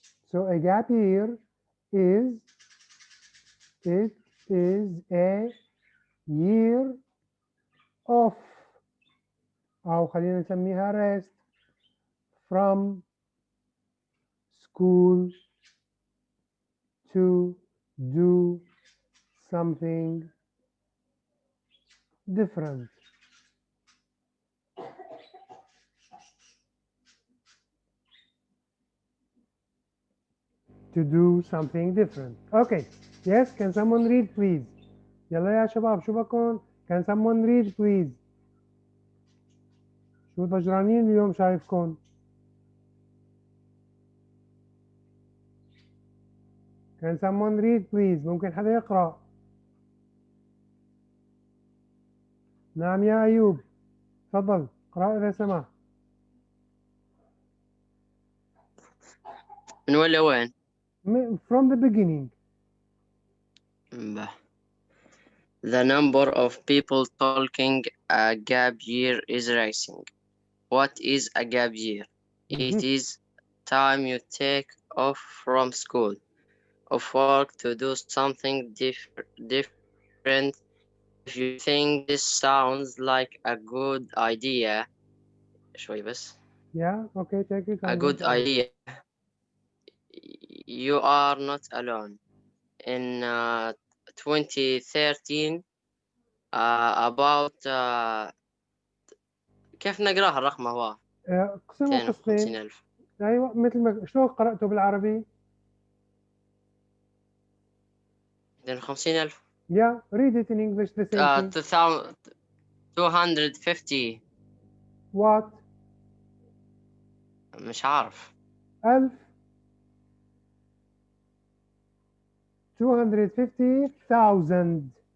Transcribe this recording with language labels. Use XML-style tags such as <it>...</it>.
<en>So a gap year is a year off,</en> <ar>أو خلينا نسميها</ar> <en>rest from school to do something different. To do something different. Okay, yes, can someone read please?</en> <ar>يلا يا شباب شو بكون؟</ar> <en>Can someone read please?</en> <ar>شو ضجرانين اليوم شايفكم؟</ar> <en>Can someone read please?</en> <ar>ممكن حدا يقرأ؟ نعم يا أيوب، تفضل اقرأ إذا سمحت. من وين لوين؟</ar> <en>From the beginning. The number of people talking a gap year is rising. What is a gap year? It is time you take off from school, of work to do something different. If you think this sounds like a good idea,</en> <ar>شوي بس.</ar> <en>Yeah, okay, take your time. A good idea. You are not alone in</en> <ar>2013 about كيف نقراها الرقم هو اقسمه قسمين.</ar> <en>250,000</en> <ar>ايوه مثل ما شلون قرأته بالعربي؟</ar> <en>250,000 Yeah, read it in English the same thing. 250 What?</en> <ar>مش عارف</ar> <en>1000 250,000</en>